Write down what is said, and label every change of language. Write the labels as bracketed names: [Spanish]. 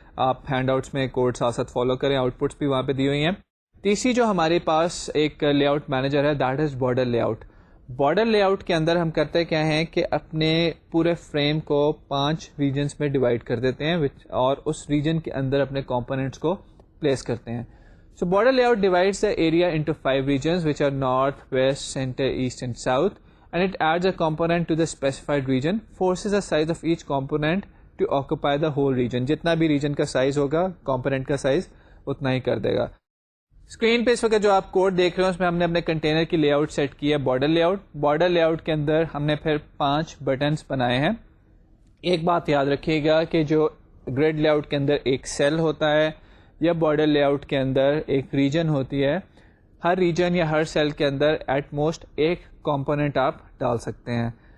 [Urdu] آپ hand outs میں code ساتھ ساتھ فالو کریں, آؤٹ پٹس بھی وہاں پہ دی ہوئی ہیں. تیسری جو ہمارے پاس ایک لے آؤٹ مینیجر ہے [English] that is [Urdu] border lay out. Border lay out کے اندر ہم کرتے کیا ہیں کہ اپنے پورے فریم کو 5 ریجنس میں ڈیوائڈ کر دیتے ہیں اور اس ریجن کے اندر اپنے کمپوننٹس کو پلیس کرتے ہیں. [English] So border layout divides the area into 5 regions which are north, west, center, east and south, and it adds a component to the specified region, forces the size of each component to occupy the whole region. [Urdu] جتنا بھی region کا size ہوگا component کا size اتنا ہی کر دے گا. Screen پہ اس وقت جو آپ کوڈ دیکھ رہے ہیں اس میں ہم نے اپنے کنٹینر کی لے آؤٹ سیٹ کی ہے border lay out. Border lay out کے اندر ہم نے پھر 5 بٹنس بنائے ہیں. ایک بات یاد رکھیے گا کہ جو گریڈ لے آؤٹ کے اندر ایک سیل ہوتا ہے یا بارڈر لے آؤٹ کے اندر ایک ریجن ہوتی ہے, ہر ریجن یا ہر سیل کے اندر [English] at most [Urdu] ایک کمپوننٹ آپ ڈال سکتے ہیں.